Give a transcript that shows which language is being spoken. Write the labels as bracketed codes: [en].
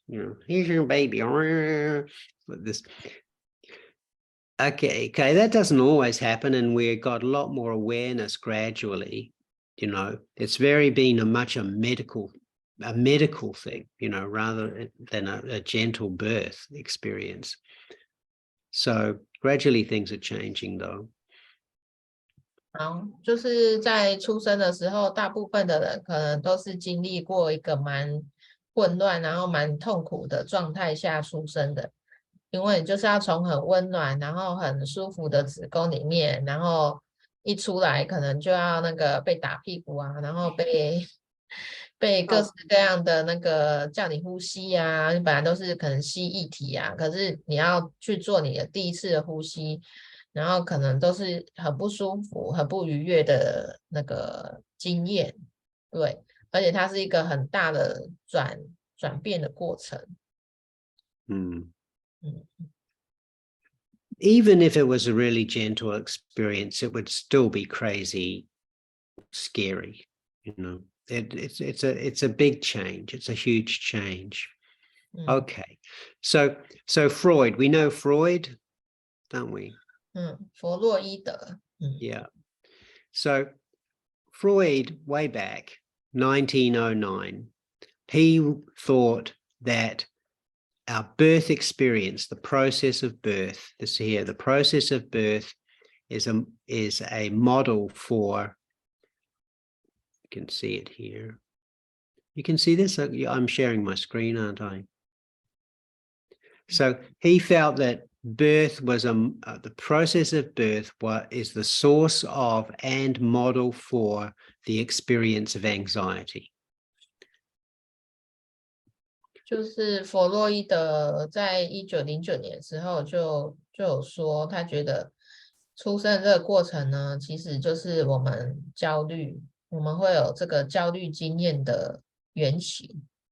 [en] You know, here's your baby. This. Okay, that doesn't always happen, and we got a lot more awareness gradually. You know, it's been a medical thing, you know, rather than a gentle birth experience. So gradually things are changing though. [zh] 好，就是在出生的时候，大部分的人可能都是经历过一个蛮混乱，然后蛮痛苦的状态下出生的。因为你就是要从很温暖，然后很舒服的子宫里面，然后一出来可能就要那个被打屁股啊，然后被各式各样的那个叫你呼吸啊，你本来都是可能吸液体啊，可是你要去做你的第一次的呼吸，然后可能都是很不舒服、很不愉悦的那个经验，对，而且它是一个很大的转变的过程。 [en] Even if it was a really gentle experience, it would still be crazy, scary. You know, it's a big change. It's a huge change. Okay, so Freud. We know Freud, don't we? [zh] 弗洛伊德。 [en] Yeah. So Freud, way back 1909, he thought that our birth experience, the process of birth, this here, the process of birth is a model for, you can see it here. You can see this? I'm sharing my screen, aren't I? So he felt that birth was the process of birth is the source of and model for the experience of anxiety. [zh] 就是弗洛伊德在1909年的时候就有说，他觉得出生这个过程呢，其实就是我们焦虑，我们会有这个焦虑经验的原型。